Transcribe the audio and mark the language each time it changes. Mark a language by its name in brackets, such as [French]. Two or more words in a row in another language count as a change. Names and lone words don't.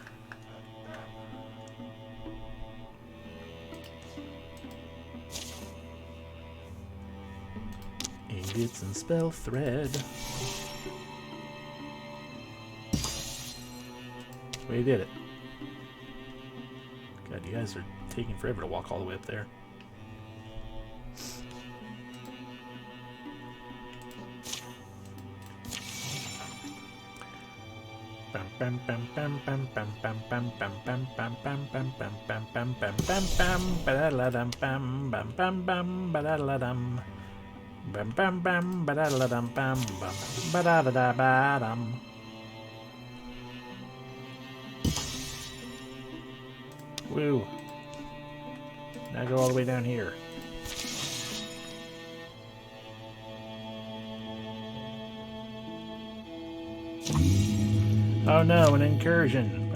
[English] Ingots and spell thread. We did it. God, you guys are taking forever to walk all the way up there. Bam bam bam bam bam bam bam bam bam bam bam bam bam bam bam bam bam bam ba-da-la-dum bam bam bam bam ba-da-la-dum bam bam bam ba-da-la-dum bam bam ba-da-da-da-ba-dum. Woo. Now go all the way down here. Oh no, an incursion.